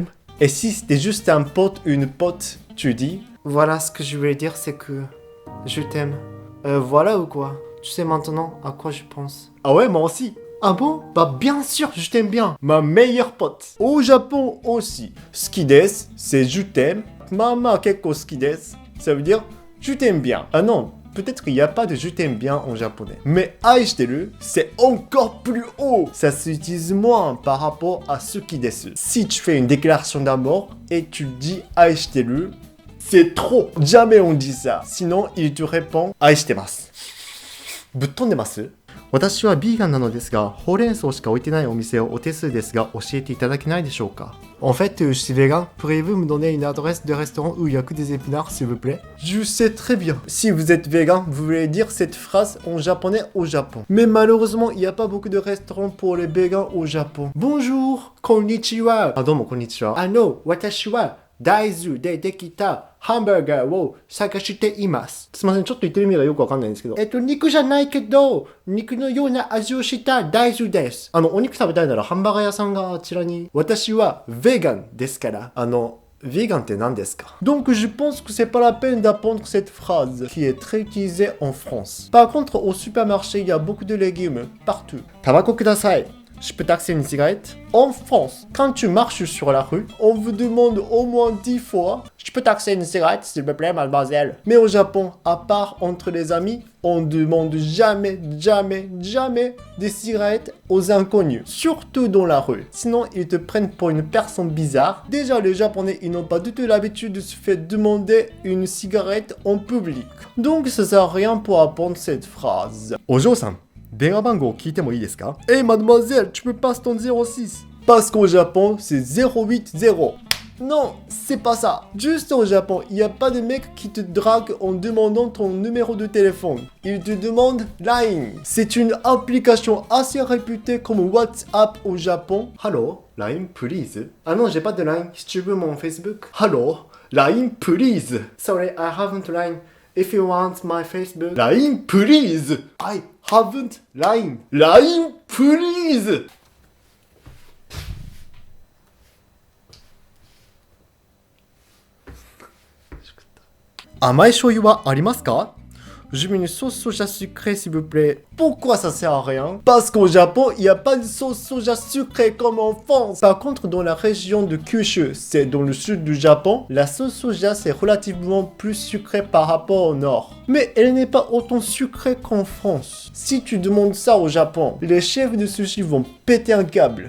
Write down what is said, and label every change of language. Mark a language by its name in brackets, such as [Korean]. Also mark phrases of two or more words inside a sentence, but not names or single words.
[French] Et si c'était juste un pote ou une pote, tu dis « Voilà, ce que je voulais dire, c'est que je t'aime. Voilà ou quoi? Tu sais maintenant à quoi je pense. » Ah ouais, moi aussi. Ah bon? Bah bien sûr, je t'aime bien. Ma meilleure pote. Au Japon aussi. [Japanese] 好きです, [French] c'est je t'aime. [Japanese] まあまあ結構好きです, [French] ça veut dire je t'aime bien. Ah non, peut-être qu'il n'y a pas de je t'aime bien en japonais. Mais aishiteru, c'est encore plus haut. Ça s'utilise moins par rapport à [Japanese] 好きです. [French] Si tu fais une déclaration d'amour et tu dis aishiteru, c'est trop. Jamais on dit ça. Sinon, il te répond aishitemasu. Buttondemasu. [Japanese] 私はビーガンなのですが、ほうれん草しか置いてないお店をお手数ですが教えていただけないでしょうか? [French] En fait, je suis vegan. Pourriez-vous me donner une adresse de restaurant où il y a que des épinards, s'il vous plaît? Je sais très bien. Si vous êtes vegan, vous voulez dire cette phrase en japonais au Japon. Mais malheureusement, il n'y a pas beaucoup de restaurants pour les végans au Japon. Bonjour, konnichiwa. [Japanese] あ、どうもこんにちは. [French] Ah non, [Japanese] 私は大豆でできたハンバーガーを探しています。すいません、ちょっと言ってる意味がよくわかんないんですけど。肉じゃないけど、肉のような味をした大豆です。お肉食べたいならハンバーガー屋さんがあちらに。私はヴェーガンですから。veganって何ですか? [French] Donc je pense que c'est pas la peine d'apprendre cette phrase qui est très utilisée en France. Par contre, au supermarché, il y a beaucoup de légumes partout. [Japanese] タバコください。 [French] Je peux taxer une cigarette? En France, quand tu marches sur la rue, on vous demande au moins 10 fois « Je peux taxer une cigarette, s'il vous plaît, mademoiselle ?» Mais au Japon, à part entre les amis, on demande jamais des cigarettes aux inconnus, surtout dans la rue. Sinon, ils te prennent pour une personne bizarre. Déjà, les Japonais, ils n'ont pas du tout l'habitude de se faire demander une cigarette en public. Donc, ça sert à rien pour apprendre cette phrase. Ojo-san. [Japanese] 電話番号聞いてもいいですか? [French] Hey mademoiselle, tu peux passer ton 06. Parce qu'au Japon, c'est 080. Non, c'est pas ça. Juste au Japon, il n'y a pas de mec qui te drague en demandant ton numéro de téléphone. Il te demande LINE. C'est une application assez réputée comme WhatsApp au Japon. [English] Hello, LINE, please. [French] Ah non, j'ai pas de LINE. Si tu veux mon Facebook. [English] Hello, LINE, please. Sorry, I haven't LINE. If you want my Facebook. LINE, please. I haven't LINE. LINE, please. [Japanese] 甘い醤油はありますか? [French] Je mets une sauce soja sucrée, s'il vous plaît. Pourquoi ça sert à rien? Parce qu'au Japon, il n'y a pas de sauce soja sucrée comme en France. Par contre, dans la région de Kyushu, c'est dans le sud du Japon, la sauce soja, c'est relativement plus sucré par rapport au nord. Mais elle n'est pas autant sucrée qu'en France. Si tu demandes ça au Japon, les chefs de sushi vont péter un câble.